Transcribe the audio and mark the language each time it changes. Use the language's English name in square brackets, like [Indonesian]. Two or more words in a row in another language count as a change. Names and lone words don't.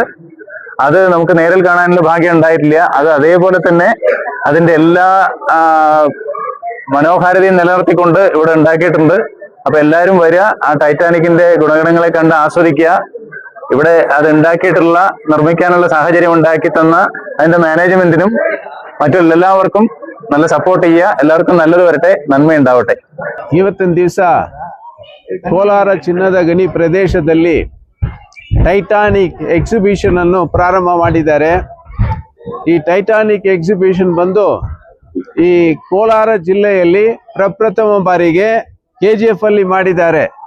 [Malayalam] അത് നമുക്ക് നേരിൽ കാണാനുള്ള ഭാഗ്യം ഉണ്ടായിട്ടില്ല. അത് അതേപോലെ തന്നെ അതിന്റെ എല്ലാ മനോഹാരിതയും നിലനിർത്തിക്കൊണ്ട് ഇവിടെ ഉണ്ടാക്കിയിട്ടുണ്ട്. അപ്പൊ എല്ലാവരും വരിക, ആ ടൈറ്റാനിക്കിന്റെ ഗുണഗണങ്ങളെ കണ്ട് ആസ്വദിക്കുക. ഇവിടെ അത് ഉണ്ടാക്കിയിട്ടുള്ള നിർമ്മിക്കാനുള്ള സാഹചര്യം ഉണ്ടാക്കി തന്ന അതിന്റെ മാനേജ്മെന്റിനും മറ്റെല്ലാവർക്കും നല്ല സപ്പോർട്ട് ചെയ്യുക. എല്ലാവർക്കും നല്ലത് വരട്ടെ, നന്മയുണ്ടാവട്ടെ. [Kannada] ಇವತ್ತಿನ ದಿವಸ ಕೋಲಾರ ಚಿನ್ನದ ಗಣಿ ಪ್ರದೇಶದಲ್ಲಿ ಟೈಟಾನಿಕ್ ಎಕ್ಸಿಬಿಷನ್ ಅನ್ನು ಪ್ರಾರಂಭ ಮಾಡಿದ್ದಾರೆ. ಈ ಟೈಟಾನಿಕ್ ಎಕ್ಸಿಬಿಷನ್ ಬಂದು ಈ ಕೋಲಾರ ಜಿಲ್ಲೆಯಲ್ಲಿ ಪ್ರಪ್ರಥಮ ಬಾರಿಗೆ KGF ಅಲ್ಲಿ ಮಾಡಿದ್ದಾರೆ.